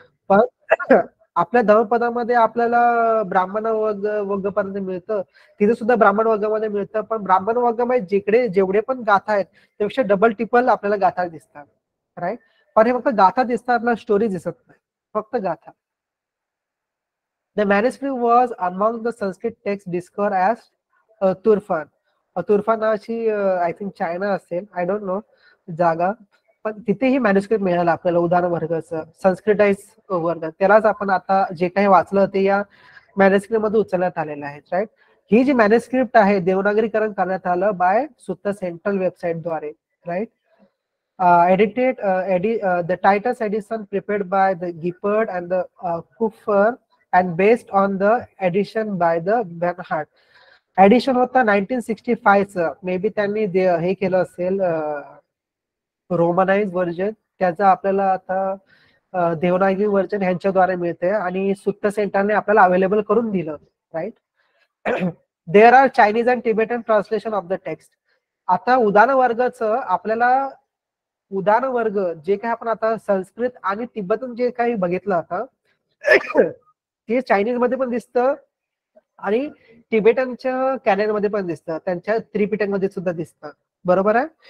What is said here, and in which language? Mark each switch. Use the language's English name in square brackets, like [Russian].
[Marathi] पण आपल्या धर्मपदामध्ये आपल्याला ब्राह्मण वर्गपर्यंत मिळतं, तिथे सुद्धा ब्राह्मण वर्गामध्ये मिळतं. पण ब्राह्मण वर्गामध्ये जिकडे जेवढे पण गाथा आहेत त्यापेक्षा डबल टिपल आपल्याला गाथा दिसतात, राईट. पण हे फक्त गाथा दिसतात, आपल्याला स्टोरी दिसत नाही, फक्त गाथा. [English] The manuscript was among the Sanskrit texts discovered as Turfan. [Marathi] तुर्फान नावाची [English] I think [Marathi] चायना असेल, [English] I don't know [Marathi] जागा. पण तिथेही मॅन्युस्क्रिप्ट मिळालं आपल्याला उदान वर्गाचं संस्कृताइज वर्ग. त्यालाच आपण आता जे काही वाचलं ते या मॅन्युस्क्रिप्ट मध्ये उचलण्यात आलेलं आहे, राईट. ही जी मॅन्युस्क्रिप्ट आहे देवनागरीकरण करण्यात आलं बाय सुत्त सेंट्रल वेबसाईट द्वारे, right. [English] Edited the Titus edition prepared by the Gifford and the Kupfer and based on the edition by the Bernhard. [Marathi] Addition होता 1965चं, [English] maybe [Marathi] त्यांनी हे केलं असेल रोमनाइज व्हर्जन. त्याचा आपल्याला आता देवनागरी व्हर्जन ह्यांच्याद्वारे मिळते आणि सुत्त सेंटरने आपल्याला अवेलेबल करून दिलं, right. [English] There are Chinese and Tibetan translation of the text. [Marathi] आता उदान वर्गाचं आपल्याला उदान वर्ग जे काही आपण आता संस्कृत आणि तिब्बतन जे काही बघितलं आता ते चायनीज मध्ये पण दिसतं आणि तिबेटनच्या कॅनन मध्ये पण दिसतं, त्यांच्या त्रिपिटकमध्ये सुद्धा दिसतं, बरोबर आहे.